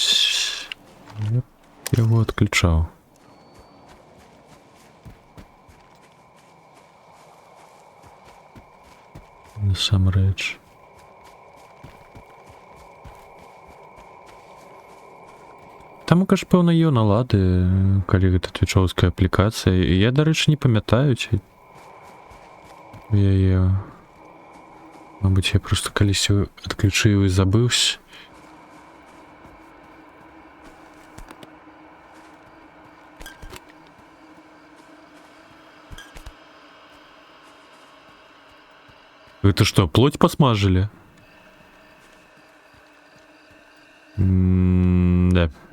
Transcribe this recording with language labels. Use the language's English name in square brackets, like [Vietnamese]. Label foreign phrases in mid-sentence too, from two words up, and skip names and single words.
[Ukrainian] Я його відключав. Насамрэч. Там, каже, певно, є налади, [Belarusian] калі гэта твічоўская аплікацыя. І я, дарэчы, не памятаю, ці... Я яе... Мабыць, я просто калісьці адключыў і забыўся. [Russian] Это что, плоть посмажили? Да.